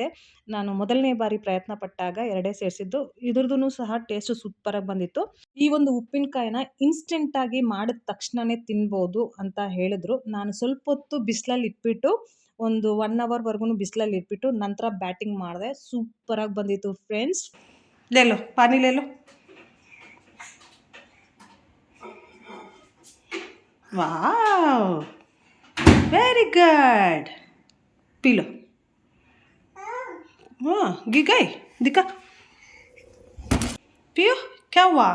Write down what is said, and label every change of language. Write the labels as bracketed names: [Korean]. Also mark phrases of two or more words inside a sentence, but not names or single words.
[Kannada] ನಾನು ಮೊದಲನೇ ಬಾರಿ ಪ್ರಯತ್ನ ಪಟ್ಟಾಗ 2 ಸೇರಿಸಿದ್ದು. ಇದ್ರದ್ದೂ ಸಹ ಟೇಸ್ಟು ಸೂಪರಾಗಿ ಬಂದಿತ್ತು. ಈ ಒಂದು ಉಪ್ಪಿನಕಾಯಿನ ಇನ್ಸ್ಟೆಂಟಾಗಿ ಮಾಡಿದ ತಕ್ಷಣನೇ ತಿನ್ಬೋದು ಅಂತ ಹೇಳಿದ್ರು. ನಾನು ಸ್ವಲ್ಪ ಹೊತ್ತು ಬಿಸಿಲಲ್ಲಿ ಇಟ್ಬಿಟ್ಟು ಒಂದು 1 ಅವರ್ವರೆಗೂ ಬಿಸಿಲಲ್ಲಿ ಇಟ್ಬಿಟ್ಟು ನಂತರ ಬ್ಯಾಟಿಂಗ್ ಮಾಡಿದೆ. ಸೂಪರಾಗಿ ಬಂದಿತ್ತು ಫ್ರೆಂಡ್ಸ್. [Hindi] ले लो पानी ले लो। [English] wow, very good. [Hindi] पी लो। हाँ गई दिखा, पियो। क्या हुआ?